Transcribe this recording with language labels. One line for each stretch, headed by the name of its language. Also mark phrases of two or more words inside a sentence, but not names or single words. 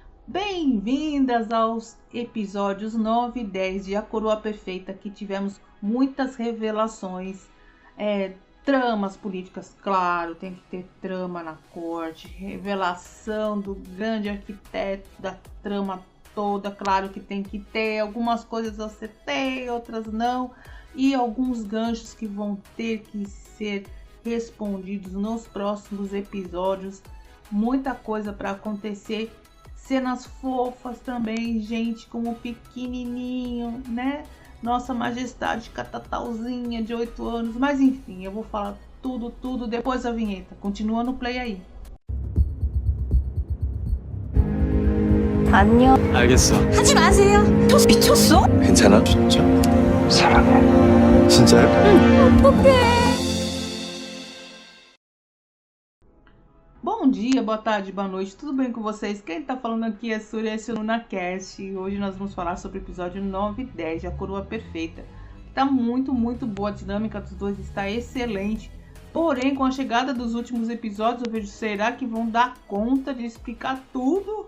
Portuguese: Bem-vindas aos episódios 9 e 10 de A Coroa Perfeita, que tivemos muitas revelações, tramas políticas, claro, tem que ter trama na corte, revelação do grande arquiteto da trama toda, claro que tem que ter, algumas coisas eu acertei, outras não, e alguns ganchos que vão ter que ser respondidos nos próximos episódios, muita coisa para acontecer. Cenas fofas também, gente como pequenininho, né? Nossa Majestade Catatauzinha de 8 anos. Mas enfim, eu vou falar tudo depois da vinheta. Continua no play aí.
Korean: 안녕. 알겠어. 하지 마세요. 토스 미쳤어? 괜찮아? 진짜? 사랑해. 진짜요? 어떡해.
Portuguese: Bom dia, boa tarde, boa noite, tudo bem com vocês? Quem tá falando aqui é Surya Lunacast e hoje nós vamos falar sobre o episódio 9 e 10 de A Coroa Perfeita. Tá muito boa, a dinâmica dos dois está excelente, porém com a chegada dos últimos episódios eu vejo, será que vão dar conta de explicar tudo?